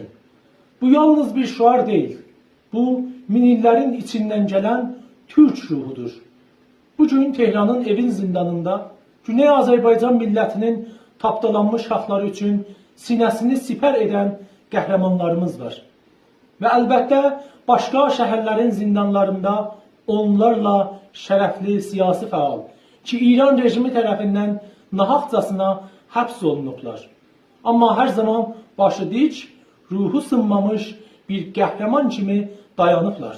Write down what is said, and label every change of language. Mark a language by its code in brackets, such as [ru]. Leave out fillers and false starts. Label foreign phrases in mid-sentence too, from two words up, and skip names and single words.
[tr] Bu yalnız bir şuar değil. Bu minillerin içinden gelen Türk ruhudur. Bugün Tehran'ın evin zindanında Güney Azerbaycan milletinin tapdalanmış hakları üçün sinəsini siper eden qəhrəmanlarımız var. [az] Ve elbette başka şəhərlərin zindanlarında onlarla şərəfli siyasi faal ki İran rejimi tərəfindən nahaqcasına həbs olunublar. Amma hər zaman başı dik, ruhu sınmamış bir qəhrəman kimi dayanıblar.